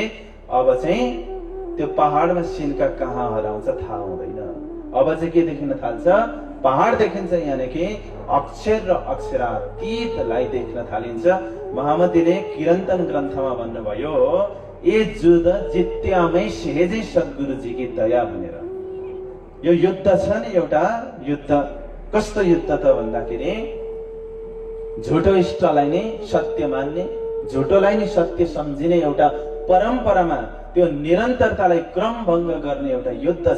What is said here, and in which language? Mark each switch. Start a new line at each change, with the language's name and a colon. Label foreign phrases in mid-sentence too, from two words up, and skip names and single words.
Nepali: अब चाहिँ त्यो पहाडमा सिन्का कहाँ हराउँछ थाहा हुँदैन। अब चाहिँ के देखिन थाल्छ? पहाड देखिन्छ, यानी कि अक्षर र अक्षरातीतलाई देख्न थालिन्छ। महामतीले किरन्तन ग्रन्थमा भन्नुभयो,
Hindi: ए जुद जित्यामै सेजै सद्गुरुजी की दया
Nepali: भनेर। यो युद्ध छ नि एउटा युद्ध, कस्तो युद्ध त भन्दाखेरि झुटो इष्टलाई नै सत्य मान्ने, झुटोलाई नै सत्य सम्झिने एउटा परम्परामा त्यो निरन्तरतालाई क्रमभङ्ग गर्ने एउटा युद्ध छ।